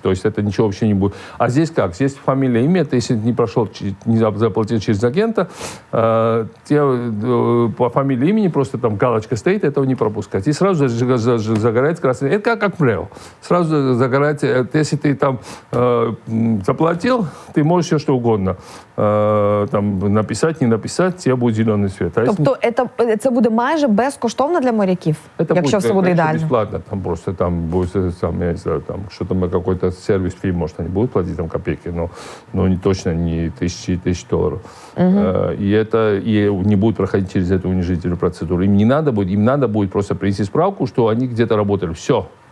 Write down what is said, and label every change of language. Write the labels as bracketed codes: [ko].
[ru] То есть это ничего вообще не будет. А здесь как? Здесь фамилия, имя, ты если не прошел, не заплатил через агента, тебе по фамилии, имени просто там галочка стоит, этого не пропускать. И сразу загорается красный. Это как МРЭО. Сразу загорается, если ты там заплатил, ты можешь все что угодно там написать, не написать, [uk] тебе буде зелений світ. Тобто це буде майже безкоштовно для моряків, якщо все буде ідеально? [ru] Бесплатно, там просто там будет, я не знаю, там что-то какой-то сервис фи, может, они будут платить там копейки, но не точно не тысячи долларов. И это не будут проходить через эту унижительную процедуру. Им надо будет просто принести справку, что они где-то работали. Все.